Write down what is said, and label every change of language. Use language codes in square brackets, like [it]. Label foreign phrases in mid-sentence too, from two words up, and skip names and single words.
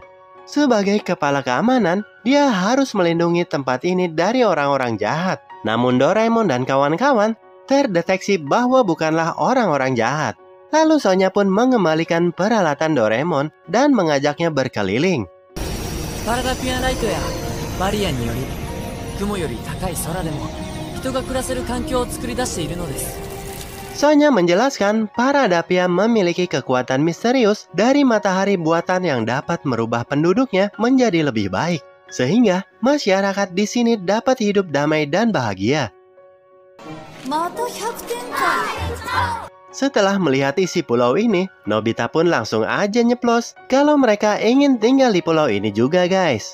[id] Sebagai kepala keamanan, dia harus melindungi tempat ini dari orang-orang jahat. Namun Doraemon dan kawan-kawan terdeteksi bahwa bukanlah orang-orang jahat. Lalu Sonya pun mengembalikan peralatan Doraemon dan mengajaknya berkeliling. [ja] Paradapia Light ya, barrier により、雲より高い空でも人が暮らせる環境を作り出しているのです。 [id] Sonya menjelaskan Paradapia memiliki kekuatan misterius dari matahari buatan yang dapat merubah penduduknya menjadi lebih baik, sehingga masyarakat di sini dapat hidup damai dan bahagia. Setelah melihat isi pulau ini, Nobita pun langsung aja nyeplos kalau mereka ingin tinggal di pulau ini juga guys.